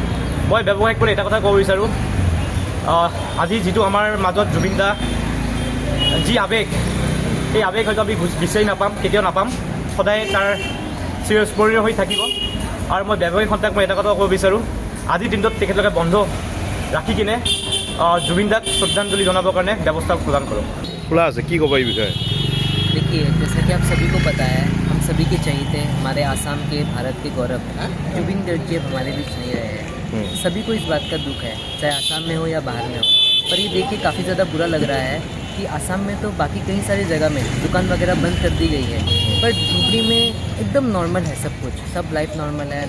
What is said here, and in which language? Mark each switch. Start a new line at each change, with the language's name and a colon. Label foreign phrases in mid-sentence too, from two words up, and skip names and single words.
Assamese: মই ব্যৱসায়িকসকলে এটা কথা ক'ব বিচাৰোঁ, আজি যিটো আমাৰ মাজত জুবিন দা যি আৱেগ, সেই আৱেগ হয়তো আমি বিচাৰি নাপাম, কেতিয়াও নাপাম, সদায় তাৰ চিৰস্মৰণীয় হৈ থাকিব। আৰু মই ব্যৱসায়িক সন্থাক মই এটা কথা ক'ব বিচাৰোঁ, আজিৰ দিনটোত তেখেতলোকে বন্ধ ৰাখি কিনে জুবিন দাক শ্ৰদ্ধাঞ্জলি জনাবৰ কাৰণে ব্যৱস্থা প্ৰদান কৰক। খোলা আছে, কি ক'ব এই বিষয়ে?
Hindi: देखिए, जैसा कि आप सभी को पता है, हम सभी के चहीते हमारे आसाम के, भारत के गौरव जुबिन गर्ग जी अब हमारे बीच नहीं रहे हैं। सभी को इस बात का दुख है, चाहे आसाम में हो या बाहर में हो। पर ये देख के काफ़ी ज़्यादा बुरा लग रहा है कि आसाम में तो बाकी कई सारी जगह में दुकान वगैरह बंद कर दी गई है, पर धुबरी में एकदम नॉर्मल है सब कुछ, सब
English: life normal
Hindi: है।